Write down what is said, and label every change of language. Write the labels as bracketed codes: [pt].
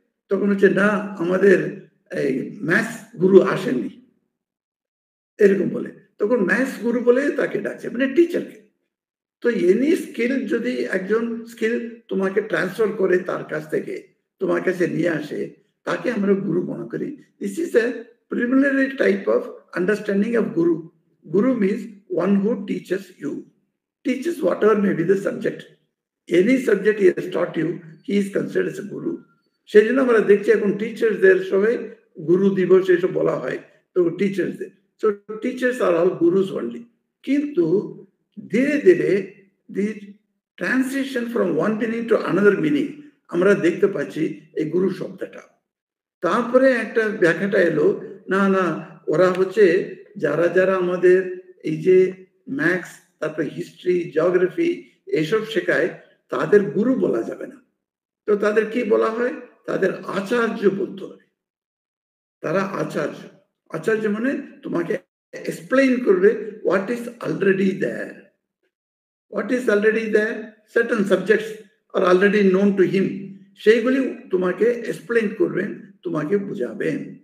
[bn] তখন হচ্ছে না, আমাদের এই ম্যাথস গুরু আসেননি, এরকম বলে। তখন ম্যাথস গুরু বলে তাকে ডাকছে, মানে টিচারকে। তো এনি স্কিল যদি একজন স্কিল তোমাকে ট্রান্সফার করে তার কাছ থেকে তোমার কাছে নিয়ে আসে, তাকে আমরা গুরু মনে করি। [en] This is a preliminary type of understanding of guru. Guru means one who teaches you, teaches whatever may be the subject. Any subject he has taught you, he is considered as a guru. [bn] সেই জন্য আমরা দেখছি এখন টিচার্সদের সবাই গুরু দিবস এসব বলা হয়, তো টিচার্সদের। [en] So teachers are all gurus only. [bn] কিন্তু ধীরে ধীরে [en] the transition from one meaning to another meaning [bn] আমরা দেখতে পাচ্ছি এই গুরু শব্দটা। তারপরে একটা ব্যাখ্যাটা এলো, না না ওরা হচ্ছে যারা যারা আমাদের এই যে ম্যাথস, তারপরে হিস্ট্রি, জিওগ্রাফি এইসব শেখায়, তাদের গুরু বলা যাবে না। তো তাদের কি বলা হয়? তাদের আচার্য বলতে হবে। তারা আচার্য। আচার্য মানে তোমাকে এক্সপ্লেইন করবে [en] what is already there. What is already there? Certain subjects are already known to him. [bn] সেইগুলি তোমাকে এক্সপ্লেইন করবেন, তোমাকে বুঝাবেন।